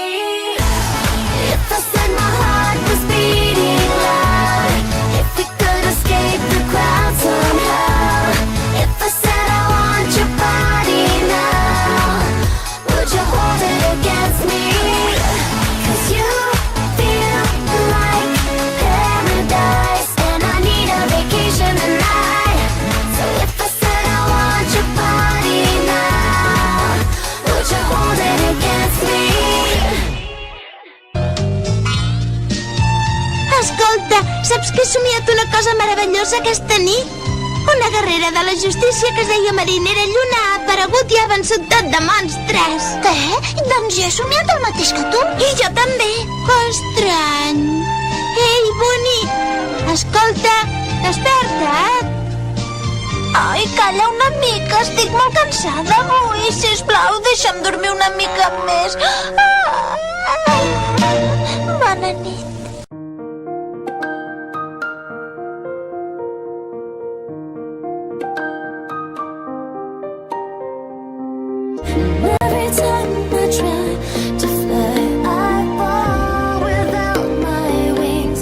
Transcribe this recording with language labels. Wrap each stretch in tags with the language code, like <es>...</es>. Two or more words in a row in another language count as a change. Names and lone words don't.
<en>If I said my heart was beating loud, if we could escape the crowd somehow, if I said I want your body now, would you hold it against me? 'Cause you feel like paradise, and I need a vacation tonight. So if I said I want your body now, would you hold it against me?</en> <ca>Escolta, saps que he somiat una cosa meravellosa aquesta nit? Una guerrera de la justícia que es deia Marinera Lluna ha aparegut i ha vençut tot de monstres. Què? Doncs jo he somiat el mateix que tu. I jo també. Que estrany. Ei, bonic, escolta, desperta't. Ai, calla una mica, estic molt cansada avui. Sisplau, deixa'm dormir una mica més. Bona nit.</ca> <en>Every time I try to fly, I fall without my wings.</en>